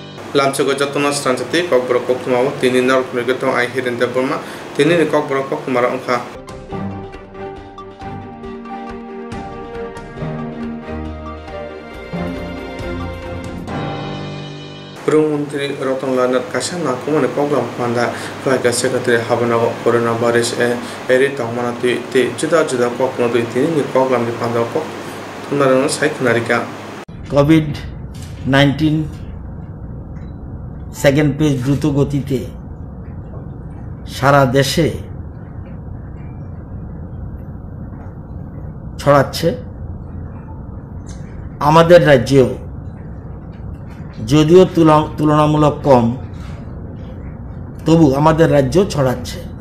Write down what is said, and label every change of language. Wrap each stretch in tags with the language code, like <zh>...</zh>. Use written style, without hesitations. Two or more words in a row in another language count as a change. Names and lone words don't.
<trp>Lamchogo Jatona Swrangchati Kokborok Koktwma tini Norok Nirgoto ai Hiren Deborma tini Kokborok Koktwma ongkha Promantri Rotonla Kasana Kumane Program Panda Flaga Secretary Habanago Coronavirus Eri Tomana Ti Juda Koktwma tini program di Panda Kok Tunarana Saikunarika</trp> <bn>COVID-19</bn> <en>second page</en> <bn>দ্রুত গতিতে সারা দেশে ছড়াচ্ছে। আমাদের রাজ্যেও যদিও তুলনামূলক কম, তবু আমাদের রাজ্য ছড়াচ্ছে।</bn>